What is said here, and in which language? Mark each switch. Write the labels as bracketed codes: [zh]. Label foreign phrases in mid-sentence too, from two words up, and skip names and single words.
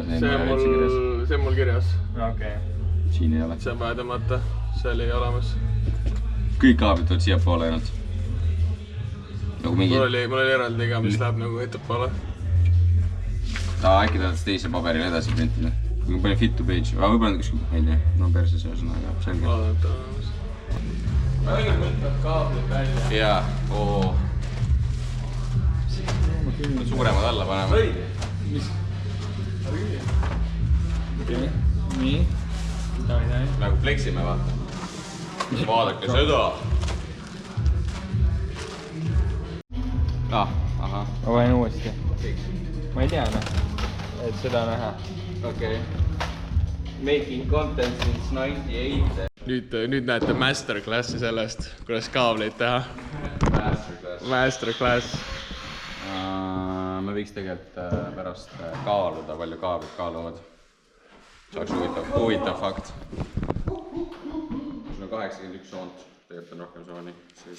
[et] See on mul kirjas. Okei. Siin ei ole. See on vaja tõmmata. See oli olemas. Kõik kaablid tuleb siia poole ainult. Nagu mingi... Mul oli eraldi ka, mis läheb nagu ettepoole. Äkki tahad teise paberile edasi printida? Kui ma panen [en] fit to page, [et] aga võib-olla kuskil, ma ei tea, no perses ühesõnaga, selge. Vaadata olemas. Ma õigelt mõtled kaablid välja. Jaa, oo. Suuremad alla panema. Õige. Mis? Nii. Nagu fleksime, vaata. Vaadake seda. Ahah. Ma panen uuesti. Ma ei tea, et seda näha. Okei. [en] Making content since 98. [et] Nüüd näete masterclassi sellest, kuidas kaableid teha. Masterclass. Masterclass. Ma võiks tegelikult pärast kaaluda, palju kaablid kaaluvad. See oleks huvitav fakt. Sul on 81 soont, tegelikult on rohkem sooni, siis...